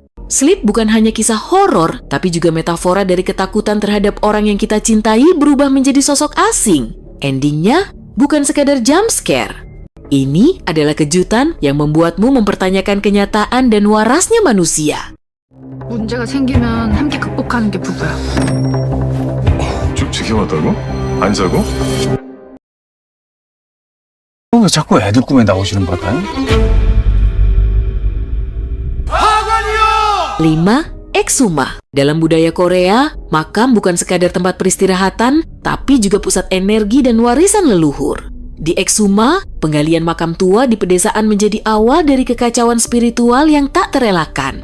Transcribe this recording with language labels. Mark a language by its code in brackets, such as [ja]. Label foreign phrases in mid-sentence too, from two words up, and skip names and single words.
[id] Sleep bukan hanya kisah horor, tapi juga metafora dari ketakutan terhadap orang yang kita cintai berubah menjadi sosok asing. Endingnya bukan sekadar [en] jump scare. [id] Ini adalah kejutan yang membuatmu mempertanyakan kenyataan dan warasnya manusia. [ko] 문제가 생기면 함께 극복하는 게 부부야. 쭉 지켜봤다고? 안 자고? 왜 자꾸 애들 꿈에 나오시는 거야? [id] 5. Exuma. Dalam budaya Korea, makam bukan sekadar tempat peristirahatan, tapi juga pusat energi dan warisan leluhur. Di Exuma, penggalian makam tua di pedesaan menjadi awal dari kekacauan spiritual yang tak terelakkan.